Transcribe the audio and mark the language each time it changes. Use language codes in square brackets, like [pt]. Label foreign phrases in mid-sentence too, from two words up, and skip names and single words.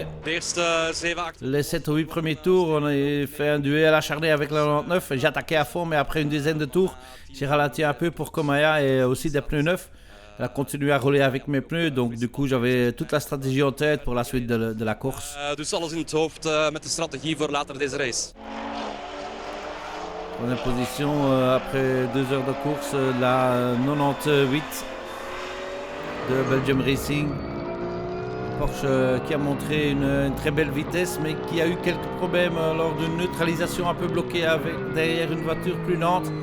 [fr] Les 7 ou 8 premiers tours, on a fait un duel acharné avec la 99. J'ai attaqué à fond, mais après une dizaine de tours, j'ai ralenti un peu pour Komaya et aussi des pneus neufs. Elle a continué à rouler avec mes pneus, donc du coup j'avais toute la stratégie en tête pour la suite de la course. [nl] Dus alles in het hoofd met de strategie voor later deze race. [fr] Troisième position après 2 heures de course, la 98 de Belgium Racing. Porsche qui a montré une très belle vitesse, mais qui a eu quelques problèmes lors d'une neutralisation un peu bloquée derrière une voiture plus lente.